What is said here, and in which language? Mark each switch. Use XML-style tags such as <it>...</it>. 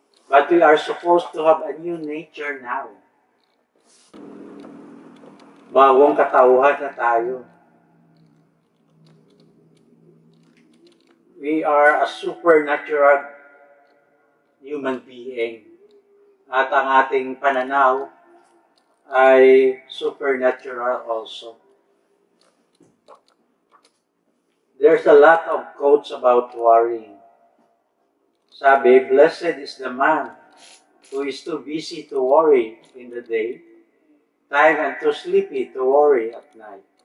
<en>But we are supposed to have a new nature now.</en> <tl>Bagong katauhan na tayo.</tl> <en>We are a supernatural human being.</en> <tl>At ang ating pananaw ay supernatural also.</tl> <en>There's a lot of quotes about worrying. Sabi, blessed is the man who is too busy to worry in the day, time and too sleepy to worry at night.</en>